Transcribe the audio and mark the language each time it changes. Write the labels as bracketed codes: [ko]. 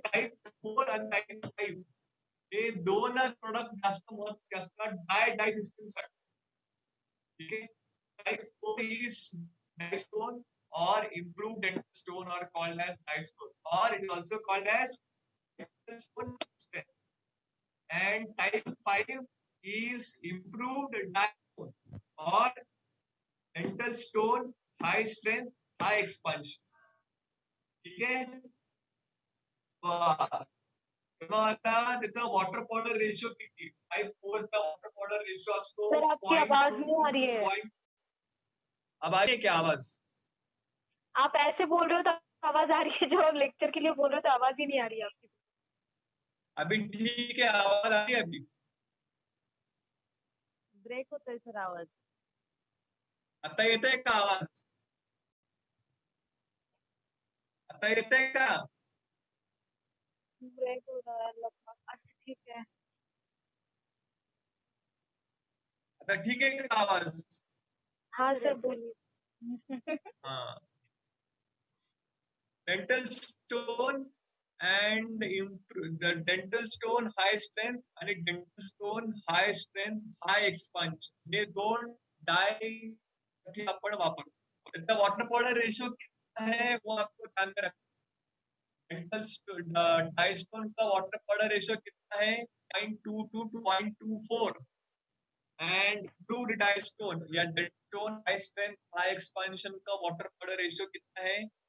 [mr] Type 4 आणि type 5 हे दोनच प्रोडक्ट जास्त महत्त्वाचे असतात डाय सिस्टम साठी. ठीक आहे. [en] Type 4 is dystone or improved dental stone or called as dystone, or it is also called as dental stone strength. And type 5 is improved dystone or dental stone high strength high expansion. [mr] ठीक आहे. मग आता त्याचा water powder ratio किती? Type 4 चा water powder ratio असतो. [hi] Sir आपकी आवाज नहीं आ रही है. अब आ रही है क्या आवाज? आप ऐसे बोल रहे हो तो आवाज आ रही है, जब आप लेक्चर के लिए बोल रहे हो तो आवाज ही नहीं आ रही है आपकी. अभी ठीक है, आवाज आ रही है अभी? [mr] ब्रेक होतोय सर आवाज. आता येतोय का आवाज? आता येतोय का? [hi] ब्रेक हो रहा है लगभग. अच्छा ठीक है. [mr] आता ठीक है का आवाज? [hi] हाँ सर बोलिए. हाँ. [en] dental stone and the dental stone high strength [mr] आणि [en] dental stone high strength high expansion [mr] हे दोन डाय आपण वापरतो. त्याचा [hi] वॉटर पावडर रेशियो कितना है वो आपको ध्यान में रखना. डेंटल डायस्टोन का वॉटर पावडर रेशियो कितना है? [en] 0.22 to 0.24. [hi] एंड इम्प्रूव्ड डायस्टोन या डेंटस्टोन हाई स्ट्रेंथ हाई एक्सपेंशन का वॉटर पावडर रेशियो कितना है?